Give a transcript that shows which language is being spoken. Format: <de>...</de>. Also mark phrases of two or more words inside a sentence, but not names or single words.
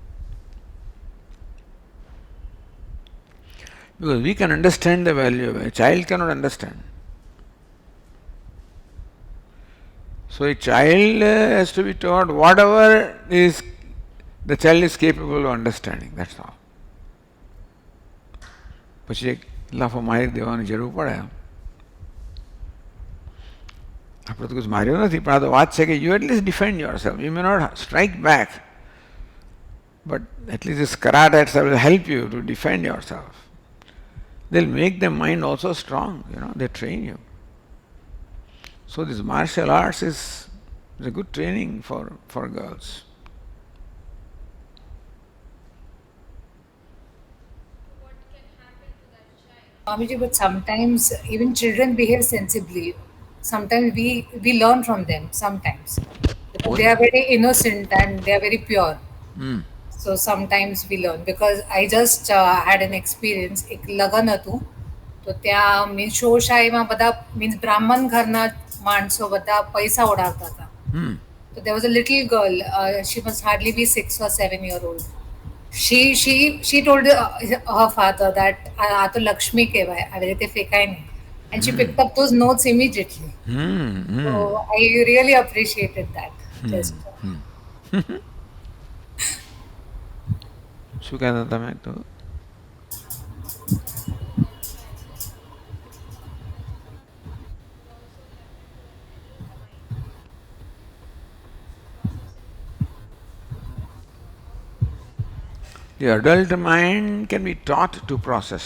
<en>Because we can understand the value of it, a child cannot understand. So a child has to be taught whatever is the child is capable of understanding, that's all.</en> <gu>પછી એક લાફો મારી દેવાની જરૂર પડે. આપણે તો કશું માર્યો નથી, પણ આ તો વાત છે કે</gu> <en>you at least defend yourself. You may not strike back, but at least this karate itself will help you to defend yourself. They'll make the mind also strong, they train you. So this martial arts is a good training for girls. Swamiji, but sometimes even children behave sensibly. Sometimes we learn from them, sometimes. Because they are very innocent and they are very pure. So sometimes we learn. Because I just had an experience,</en> <gu>એક લગન હતું, તો ત્યાં મીન્સ શોશાહીમાં બધા મીન્સ બ્રાહ્મણ ઘરના માણસો બધા પૈસા ઉડાવતા હતા.</gu> <en>So there was a little girl, she must hardly be 6 or 7 year old. She told her father that</en> <gu>આ તો લક્ષ્મી કહેવાય, આવી રીતે ફેંકાય નહીં.</gu> <en>And she picked up those notes immediately. So I really appreciated that. Just</en> <gu>શું કહેતા તમે તો?</gu> <en>The adult mind can be taught to process.</en>